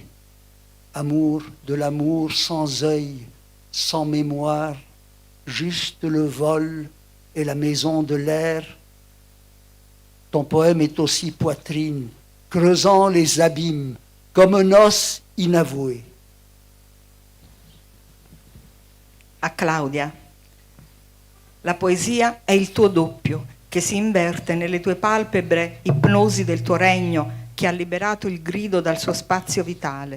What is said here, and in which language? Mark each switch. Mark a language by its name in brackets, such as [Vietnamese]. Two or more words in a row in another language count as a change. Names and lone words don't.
[French] Amour de l'amour sans œil, sans mémoire, juste le vol et la maison de l'air. Ton poème est aussi poitrine, creusant les abîmes, comme un os inavoué. A Claudia. [Italian] La poesia è il tuo doppio, che si inverte nelle tue palpebre, ipnosi del tuo regno, che ha liberato il grido dal suo spazio vitale.